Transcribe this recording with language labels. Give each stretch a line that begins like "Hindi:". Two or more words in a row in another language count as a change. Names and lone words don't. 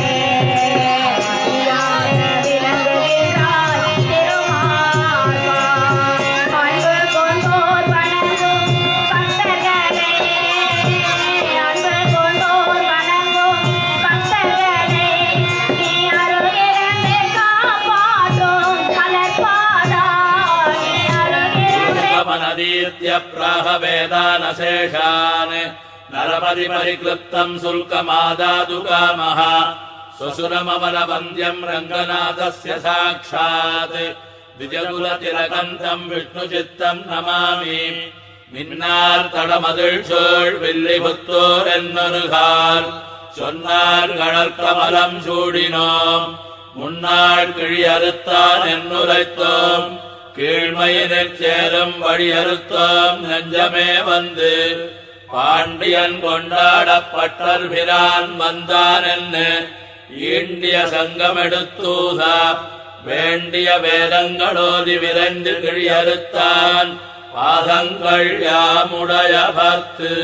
Tamil: மணியாக விளங்குகின்றாய் திருமார்பா அன்பு கொண்டோர் வணங்கும் பக்தர்களே அன்பு கொண்டோர் வணங்கும் பக்தர்களே நீ அருகிருந்து காப்பாற்றும் மலர்பாதா நீ அருகிருந்து
Sanskrit: मनदीत्य प्राह वेदानशेषान् नरपति परिक्लृप्तम् शुल्कमादातु कामः स्वसुरममलवन्द्यम् रङ्गनाथस्य साक्षात् द्विजकुलतिलकन्तम् विष्णुचित्तम् नमामि மின்னார்
Tamil: சோழ் வில்லிபுத்தூர் என்னொருகால் சொன்னார் கழற்கமலம் சூடினோம் முன்னாள் கிழி அறுத்தான் என்னுரைத்தோம் கீழ்மையினிற் சேரும் வழி அறுத்தோம் நெஞ்சமே வந்து பாண்டியன் கொண்டாடப்பட்டர் பிரான் வந்தான் என்ன ஈண்டிய சங்கமெடுத்தூதா வேண்டிய வேதங்களோதி விரைந்து கிழி அறுத்தான் பாதங்கள் யாமுடைய பத்து